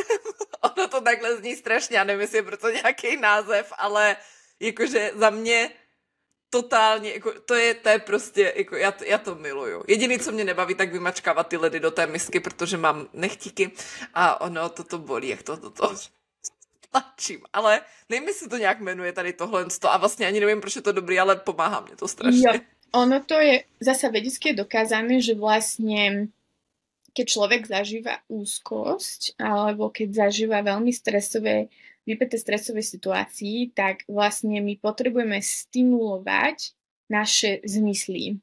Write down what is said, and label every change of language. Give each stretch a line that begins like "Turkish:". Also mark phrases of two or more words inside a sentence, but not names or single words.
Czech: Ono to takhle zní strašně, já nevím, jestli je proto nějaký název, ale jakože za mě totálně, jako, to je prostě, jako já to miluju. Jediný, co mě nebaví, tak vymačkávat ty ledy do té misky, protože mám nechtíky a ono toto bolí, jak to tlačím, ale nevím, jestli to nějak jmenuje tady tohle a vlastně ani nevím, proč je to dobrý, ale pomáhá mě to strašně.
Slovak: Jo, ono to je zasa vedecky dokázané, že vlastne keď človek zažíva úzkosť alebo keď zažíva veľmi vypäté stresové situácii, tak vlastne my potrebujeme stimulovať naše zmysly.